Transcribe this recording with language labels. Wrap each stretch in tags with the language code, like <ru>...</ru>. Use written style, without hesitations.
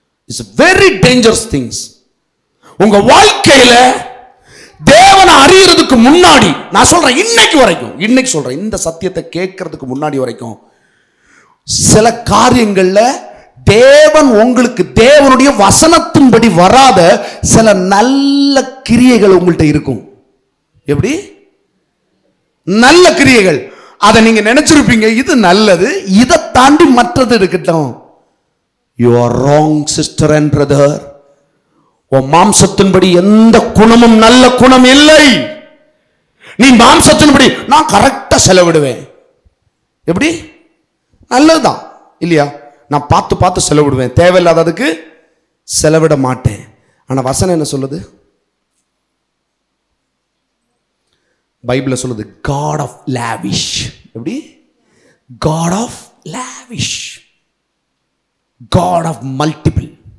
<en>It's very dangerous things.</en> <ta>உங்க வாழ்க்கையில தேவனை அறியறதுக்கு முன்னாடி நான் சொல்றேன், இன்னைக்கு சொல்றேன், இந்த சத்தியத்தை கேட்கறதுக்கு முன்னாடி வரைக்கும் சில காரியங்கள்ல தேவன் உங்களுக்கு தேவனுடைய வசனத்தின்படி வராத சில நல்ல கிரியைகள் உங்கள்கிட்ட இருக்கும். எப்படி? நல்ல கிரியைகள். அதை நீங்க நினைச்சிருப்பீங்க இது நல்லது, இதை தாண்டி மற்றது இருக்கட்டும்.</ta> <en>You are wrong sister and brother.</en> <ta>உன் மாம்சத்தின்படி எந்த குணமும் நல்ல குணம் இல்லை. நீ மாம்சத்தின்படி நான் கரெக்டா செலவிடுவேன். எப்படி? நல்லதுதான் இல்லையா? நான் பார்த்து செலவிடுவேன், தேவையில்லாததுக்கு செலவிட மாட்டேன். ஆனா வசனம் என்ன சொல்லுது? பைபிள் சொல்லுது</ta> <en>God of lavish.</en> <ta>எப்படி?</ta> <en>God of lavish, God of multiple.</en>